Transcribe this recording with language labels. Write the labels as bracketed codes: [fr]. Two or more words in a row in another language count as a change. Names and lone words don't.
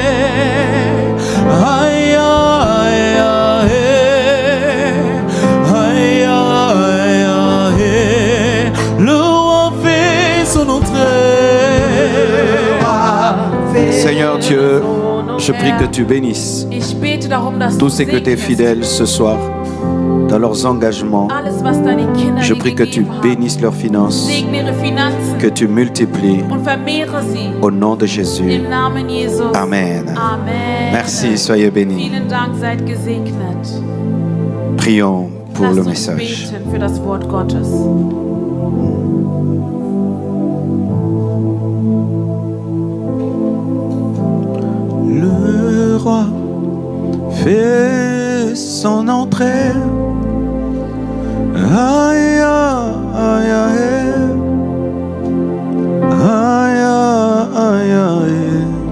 [fr] Aïe, aïe, aïe. Aïe, aïe, aïe. Le roi fait son entrée. Seigneur Dieu, je prie que tu bénisses [de] Ich bete darum, dass [fr] tous [de] du [fr] ceux que tes [de] segnest [fr] fidèles ce soir dans leurs engagements. [de] Alles, was deine Kinder [fr] Je [de] dir [fr] prie que tu [de] gegeben haben. [fr] bénisses leurs finances, [de] Segne ihre Finanzen [fr] que tu multiplies [de] und vermehre sie. [fr] au nom de Jésus. [de] Im Namen Jesus. Amen. Amen. [fr] Merci, soyez bénis. [de] Vielen Dank, seid gesegnet. [fr] Prions pour [de] Lasst [fr] le [de] uns [fr] message. [de] beten für das Wort Gottes. [fr] Le roi fait son entrée. Aïe, aïe, aïe, aïe, aïe, aïe.